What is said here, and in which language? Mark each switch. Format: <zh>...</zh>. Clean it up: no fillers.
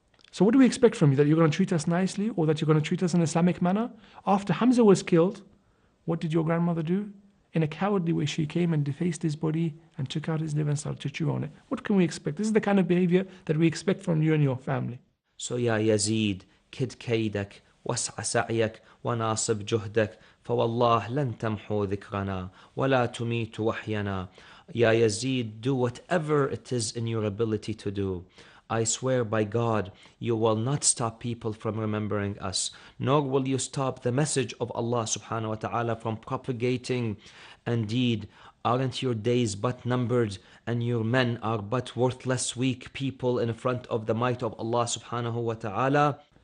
<en>So what do we expect from you? That you're going to treat us nicely or that you're going to treat us in an Islamic manner? After Hamza was killed, what did your grandmother do? In a cowardly way, she came and defaced his body and took out his liver and started to chew on it. What can we expect? This is the kind of behavior that we expect from you and your family. So</en> <ar>ya Yazid, kid كيدك واسع سعيك وناصب جهدك فوالله لن تمحو ذكرنا ولا تميت وحينا.</ar> <en>Ya Yazid, do whatever it is in your ability to do. I swear by God, you will not stop people from remembering us, nor will you stop the message of Allah subhanahu wa ta'ala from propagating. Indeed, aren't your days but numbered, and your men are but worthless, weak people in front of the might of Allah subhanahu wa ta'ala?</en>